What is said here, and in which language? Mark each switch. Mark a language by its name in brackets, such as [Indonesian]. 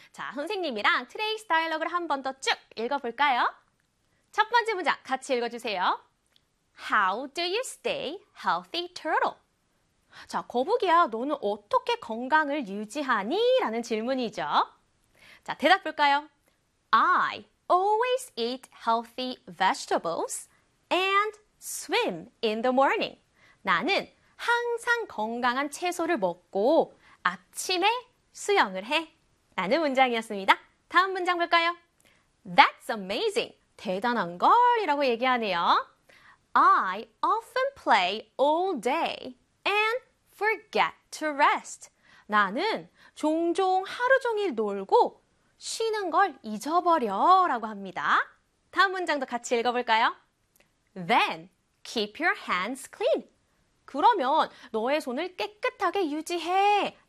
[Korean] 자, 선생님이랑 [English] Today's dialogue [Korean] 를 한번더쭉 읽어볼까요? 첫 번째 문장 같이 읽어주세요. [English] How do you stay healthy, turtle? [Korean] 자, 거북이야, 너는 어떻게 건강을 유지하니? 라는 질문이죠. 자, 대답 볼까요? [English] I always eat healthy vegetables and swim in the morning. [Korean] 나는 항상 건강한 채소를 먹고 아침에 수영을 해. 라는 문장이었습니다. 다음 문장 볼까요? [English] That's amazing. [Korean] 대단한 걸. 이라고 얘기하네요. [English] I often play all day and forget to rest. [Korean] 나는 종종 하루 종일 놀고 쉬는 걸 잊어버려 라고 합니다. 다음 문장도 같이 읽어볼까요? [English] Then keep your hands clean. [Korean] 그러면 너의 손을 깨끗하게 유지해.